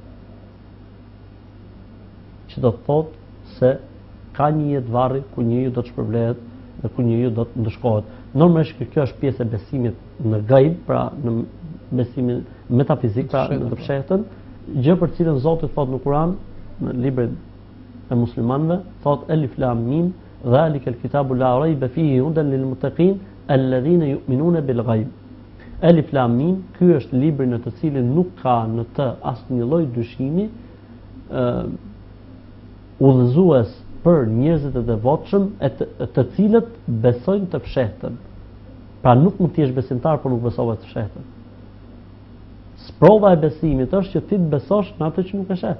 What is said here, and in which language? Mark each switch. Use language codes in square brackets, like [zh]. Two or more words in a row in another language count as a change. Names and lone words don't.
[sq] Që do të thotë se ka një jetë varri ku njeriu do të shpërblehet dhe ku njeriu do të ndëshkohet. Normalisht kjo është pjesë e besimit në gajb, pra në besimin metafizik, pra në të fshehtën, gjë për cilën Zoti thotë në Kur'an, në librin e muslimanëve, thotë [ar] ألف لام ميم ذلك الكتاب لا ريب فيه هدى للمتقين الذين يؤمنون بالغيب. ألف لام ميم, [sq] ky është libri në të cilin nuk ka në të asnjë lloj dyshimi, udhëzues për njerëzit e devotshëm të cilët besojnë të fshehtën. Pra nuk mund të jesh besimtar por nuk besove të fshehtën. Sprova e besimit është që ti të besosh në atë që nuk e sheh.